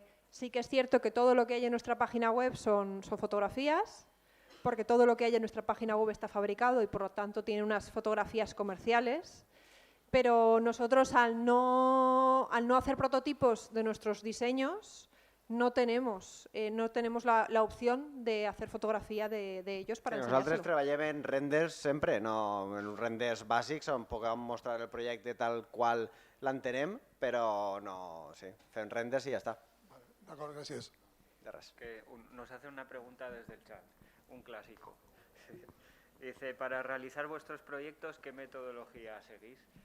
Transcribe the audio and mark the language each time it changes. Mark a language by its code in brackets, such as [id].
[es] Sí que es cierto que todo lo que hay en nuestra página web son fotografías, porque todo lo que hay en nuestra página web está fabricado y por lo tanto tiene unas fotografías comerciales, pero nosotros al no hacer prototipos de nuestros diseños no tenemos la opción de hacer fotografía de ellos para [ca] Nosaltres [es] enseñárselo. [ca] treballem en renders sempre, no en renders bàsics on puguem mostrar el projecte tal qual l'entenem, però no, sí, fem renders i ja està. D'acord, gràcies. De res. [es] Que nos hace una pregunta desde el chat, un clásico. Dice, para realizar vuestros proyectos, ¿qué metodología seguís?